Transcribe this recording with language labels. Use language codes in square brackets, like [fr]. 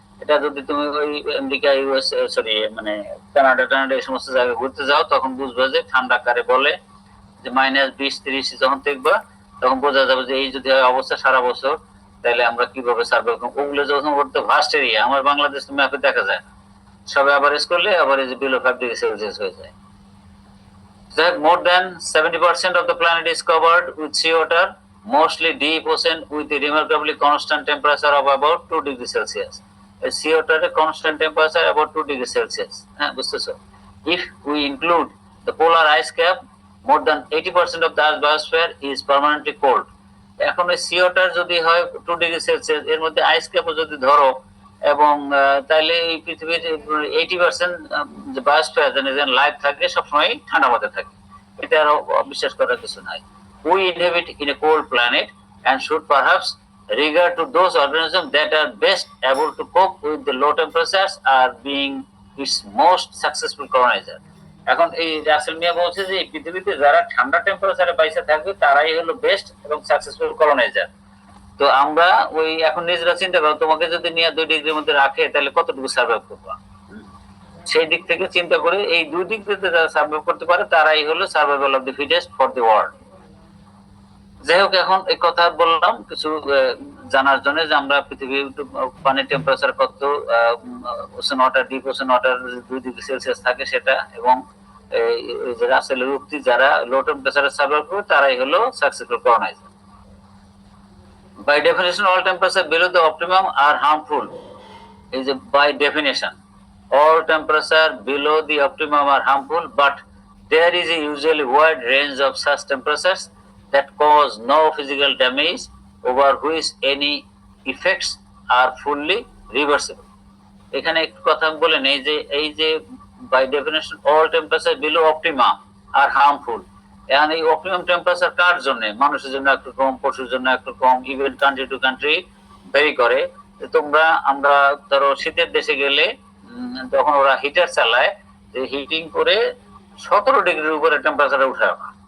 [bn] এটা যদি তুমি ওই আমেরিকা, ইউএস, সরি মানে কানাডা এই সমস্ত জায়গায় ঘুরতে যাও তখন বুঝবে যে ঠান্ডা কারে বলে। যে -20-30 যখন দেখবা তখন বোঝা যাবে যে এই যদি হয় অবস্থা সারা বছর, তাহলে আমরা কিভাবে সার্ভাইভ করব। ওগুলো যখন করতে ভাস্ট এরিয়া, আমার বাংলাদেশ ম্যাপে দেখা যায় না। সব অ্যাভারেজ করলে অ্যাভারেজ বিলো 5 ডিগ্রি সেলসিয়াস হয়ে যায়। [en] More than 70% of the planet is covered with seawater, mostly deep ocean with a remarkably constant temperature of about 2 degrees Celsius. A seawater constant temperature about 2 degrees Celsius. If we include the polar ice cap, more than 80% of the Earth's biosphere is permanently cold. [bn] এখন ওই সিওটার যদি হয় 2 degree Celsius, এর মধ্যে আইস ক্যাপও যদি ধরো, এবং তাহলে এই পৃথিবীর 80% যে বায়োস্ফিয়ার যেন লাইফ থাকে সবসময় ঠান্ডা মাথায় থাকে। এটা আর বিশ্বাস করার কিছু নাই। [en] We inhabit in a cold planet and should perhaps regard to those organisms that are best able to cope with the low temperatures are being its most successful colonizer. [bn] এখন এই রাসেল মিয়া বলছে যে পৃথিবীতে যারা ঠান্ডা টেম্পারেচারে বাইসে থাকবে তারাই হলো বেস্ট এবং সাকসেসফুল কলোনাইজার। তো আমরা ওই এখন নিজেরা চিন্তা করো, তোমাকে যদি নিয়ে 2 ডিগ্রির মধ্যে রাখে তাহলে কতটুকু সার্ভাইভ করবা। সেই দিক থেকে চিন্তা করে এই 2 ডিগ্রিতে যারা সার্ভাইভ করতে পারে তারাই হলো [en] Survival of the fittest for the world. [bn] যাই হোক, এখন এই কথা বললাম কিছু জানার জন্য যে আমরা পৃথিবীর পানির টেম্পারেচার কত, ocean water, deep ocean water 2 degree Celsius থাকে সেটা, এবং রাসেলের উক্তি যারা লো টেম্পারেচারে সার্ভাইভ করবে তারাই হলো successful coloniser. [en] By definition, all temperature below the optimum are harmful. Is by definition, all temperature below the optimum are harmful, but there is a usually wide range of such temperatures that cause no physical damage, over which any effects are fully reversible. [bn] এখানে একটু কথা বলে নেই যে এই যে [en] by definition all temperature below optimum are harmful, [bn] এখন এই অপটিমাম টেম্পারেচার কার জন্য? মানুষের জন্য একটু কম, পশুর জন্য একটু কম, even country to country very করে। আমরা ধরো শীতের দেশে গেলে তখন ওরা হিটার চালায়, যে হিটিং করে 17 ডিগ্রির উপরে টেম্পারেচার উঠায় না।